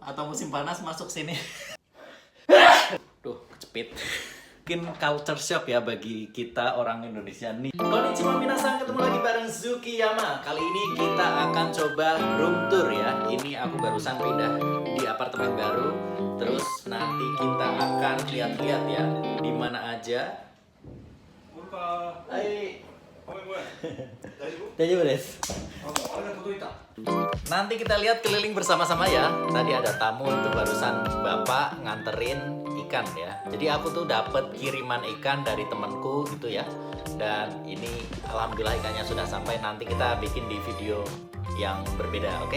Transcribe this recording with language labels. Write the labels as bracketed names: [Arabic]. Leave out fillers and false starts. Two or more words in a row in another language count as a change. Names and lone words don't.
[Indonesian] atau musim panas masuk sini. Duh, kecepit. Mungkin [English] culture shock [Indonesian] ya bagi kita orang Indonesia nih. [Japanese] こんにちは皆さん, [Indonesian] ketemu lagi bareng Zukiyama. Kali ini kita akan coba [English] room tour [Indonesian] ya. Ini aku barusan pindah di apartemen baru. Terus nanti kita akan lihat-lihat ya di mana aja. Hai. [Japanese] ごめんごめん。大丈夫？大丈夫です. あれが届いた。 [Indonesian] Nanti kita lihat keliling bersama-sama ya. Tadi ada tamu itu barusan bapak nganterin ikan ya. Jadi aku tuh dapet kiriman ikan dari temanku gitu ya. Dan ini alhamdulillah ikannya sudah sampai. Nanti kita bikin di video yang berbeda, oke?